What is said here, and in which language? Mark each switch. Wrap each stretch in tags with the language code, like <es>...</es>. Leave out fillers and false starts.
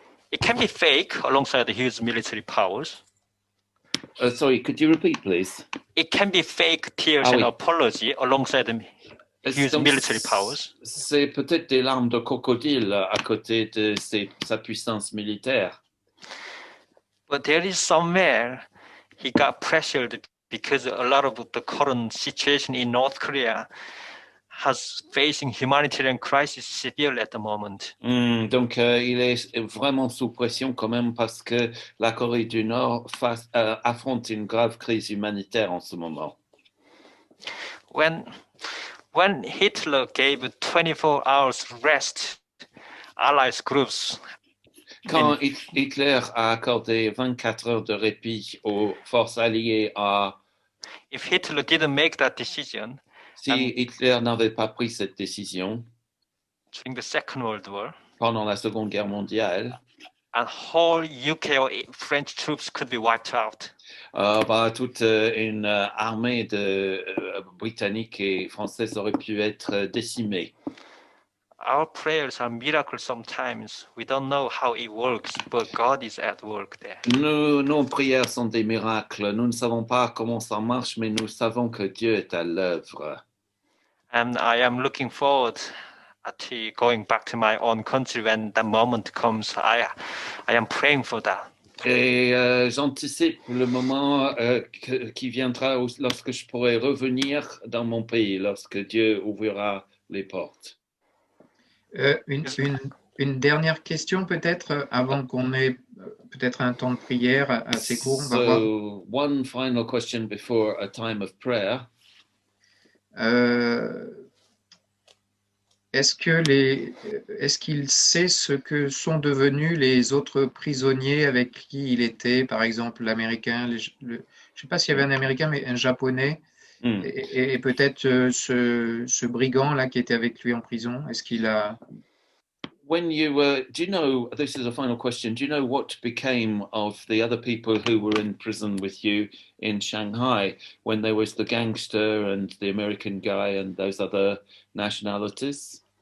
<en>It can be fake alongside his military powers. Sorry, could you repeat, please? It can be fake tears and apology alongside his military powers.</en> <fr>C'est peut-être des larmes de crocodile à côté de sa puissance militaire.</fr> <en>But there is somewhere he got pressured because a lot of the current situation in North Korea has facing humanitarian crisis severely at the moment.</en> <fr>Donc, il est vraiment sous pression quand même parce que la Corée du Nord affronte une grave crise humanitaire en ce moment.</fr> <en>When Hitler gave 24 hours rest, Allies groups.</en> <fr>Quand Hitler a accordé 24 heures de répit aux forces alliées</fr> <en>If Hitler didn't make that decision,</en> <fr>si Hitler n'avait pas pris cette décision</fr> <en>during the Second World War,</en> <fr>pendant la Seconde Guerre mondiale,</fr> <en>and whole UK or French troops could be wiped out.</en> <fr>Toute une armée de britannique et française aurait pu être décimée.</fr> <en>Our prayers are miracles sometimes. We don't know how it works, but God is at work there.</en> <fr>Nos prières sont des miracles. Nous ne savons pas comment ça marche, mais nous savons que Dieu est à l'œuvre.</fr> <en>And I am looking forward to going back to my own country when that moment comes. I am praying for that.</en> <fr>Et j'anticipe le moment qui viendra lorsque je pourrai revenir dans mon pays, lorsque Dieu ouvrira les portes. Une dernière question peut-être avant qu'on ait peut-être un temps de prière assez court.</fr> <en>One final question before a time of prayer.</en> <fr>est-ce qu'il sait ce que sont devenus les autres prisonniers avec qui il était, par exemple l'Américain, je ne sais pas s'il y avait un Américain, mais un Japonais, Hmm. et peut-être ce brigand-là qui était avec lui en prison, est-ce qu'il a...</fr> <en>When you do you know, this is a final question, do you know what became of the other people who were in prison with you in Shanghai when there was the gangster and the American guy and those other nationalities?</en>